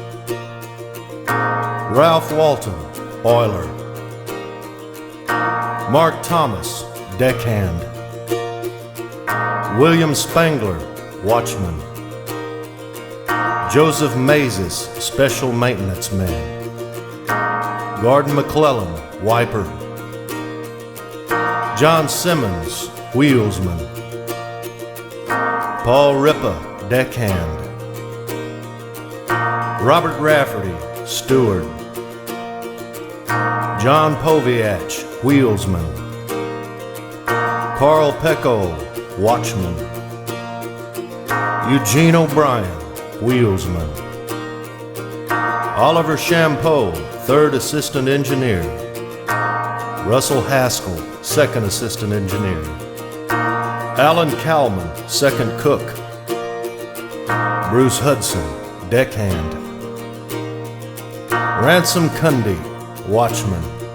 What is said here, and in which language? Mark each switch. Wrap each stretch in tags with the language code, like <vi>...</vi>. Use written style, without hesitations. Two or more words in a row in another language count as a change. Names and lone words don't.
<en>Ralph Walton, oiler. Mark Thomas, deckhand. William Spangler, watchman. Joseph Mazes, special maintenance man. Gordon MacLellan, wiper. John Simmons, wheelsman. Paul Ripa, deckhand. Robert Rafferty, steward. John Poviach, wheelsman. Carl Pecco, watchman. Eugene O'Brien, wheelsman. Oliver Champeau, third assistant engineer. Russell Haskell, second assistant engineer. Alan Cowman, second cook. Bruce Hudson, deckhand. Ransom Cundy, watchman.</en>